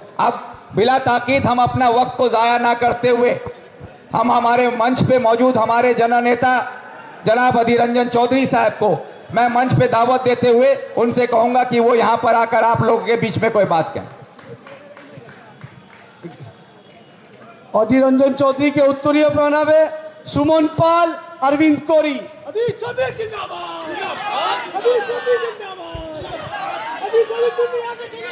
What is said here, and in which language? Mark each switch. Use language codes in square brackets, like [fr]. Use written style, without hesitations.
[hi] अब बिला ताकीद हम अपना वक्त को ज़ाया ना करते हुए हम हमारे मंच पे मौजूद हमारे जननेता जनाब अधीर रंजन चौधरी साहब को मैं मंच पे दावत देते हुए उनसे कहूंगा कि वो यहाँ पर आकर आप लोगों के बीच में कोई बात कहें। [bn] অধীর রঞ্জন চৌধুরীকে উত্তরীয় প্রণামে সুমন পাল, [hi] अरविंद कोरी। अभी कभी जिंदाबाद, अभी कभी जिंदाबाद, अभी कभी दुनिया के